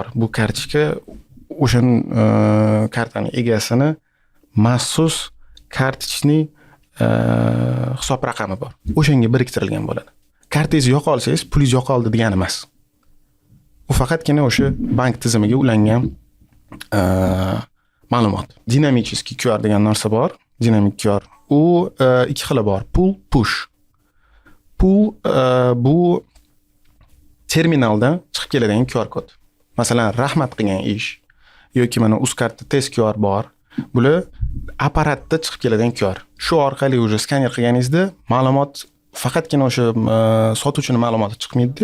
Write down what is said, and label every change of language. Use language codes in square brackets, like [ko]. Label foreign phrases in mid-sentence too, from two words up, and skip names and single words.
[uz] Bu kartochka o'sha kartaning egasini maxsus kartochning hisob raqami bor. O'shanga biriktirilgan bo'ladi. Kartangiz yo'qolsangiz, pulingiz yo'qoldi degani emas. U faqatgina o'sha bank tizimiga ulangan ma'lumot. Dinamicheskiy QR degan narsa bor. Dinamik QR. U ikki xili bor. Pull, push. Pull bu terminaldan chiqib keladigan QR kod. Masalan, rahmat qilgan ish yoki mana Uzcardda test QR bor. Bular apparatda chiqib keladigan QR. Shu orqali o'zi skaner qilganingizda ma'lumot faqatgina o'sha sotuvchining ma'lumoti chiqmaydi.